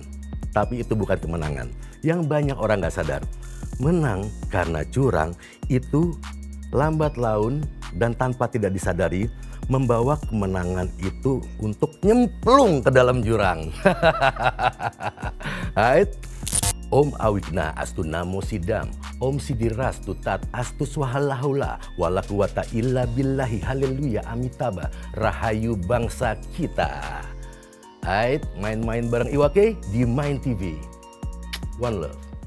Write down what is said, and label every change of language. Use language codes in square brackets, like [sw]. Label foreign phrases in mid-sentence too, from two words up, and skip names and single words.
[id] Tapi itu bukan kemenangan. Yang banyak orang gak sadar. Menang karena curang itu lambat laun dan tanpa tidak disadari membawa kemenangan itu untuk nyemplung ke dalam jurang. Hai. [sa] Om Awigna astu namo sidam, Om sidiras tutat astu swahalahula, [ar] ولا قوة إلا بالله, [id] haleluya, amitaba, rahayu bangsa kita. Ait, main-main bareng Iwa K di Main TV. [en] One love.